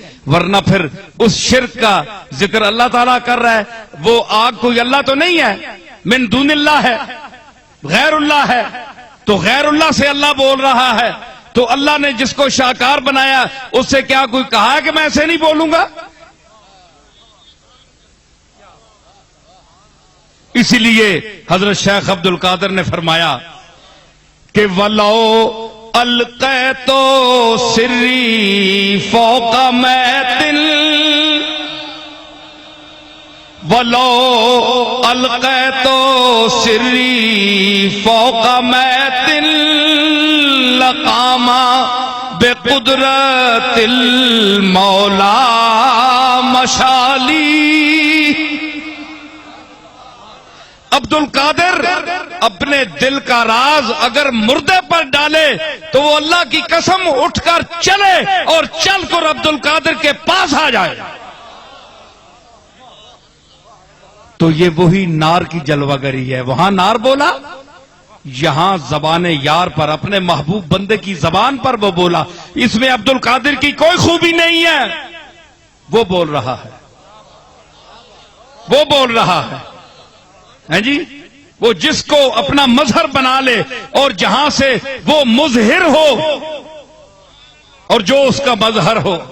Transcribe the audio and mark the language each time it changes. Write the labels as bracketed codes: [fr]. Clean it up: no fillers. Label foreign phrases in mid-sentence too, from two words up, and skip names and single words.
[ur] ورنہ پھر اس شرک کا ذکر اللہ تعالیٰ کر رہا ہے وہ آگ کوئی اللہ تو نہیں ہے [ar] من دون اللہ [ur] ہے غیر اللہ ہے تو غیر اللہ سے اللہ بول رہا ہے تو اللہ نے جس کو شاکار بنایا اس سے کیا کوئی کہا ہے کہ میں ایسے نہیں بولوں گا اسی لیے حضرت شیخ عبد القادر نے فرمایا کہ [ar] وَلَوْ القیت سری فوق میت ولو القیت سری فوق میت لقام بقدرت المولا مشالی [ur] عبد القادر اپنے دل کا راز اگر مردے پر ڈالے تو وہ اللہ کی قسم اٹھ کر چلے اور چل کر عبد القادر کے پاس آ جائے تو یہ وہی نار کی جلوہ گری ہے وہاں نار بولا یہاں زبان یار پر اپنے محبوب بندے کی زبان پر وہ بولا اس میں عبد القادر کی کوئی خوبی نہیں ہے وہ بول رہا ہے وہ بول رہا ہے جی وہ جس کو اپنا مظہر بنا لے اور جہاں سے وہ مظہر ہو اور جو اس کا مظہر ہو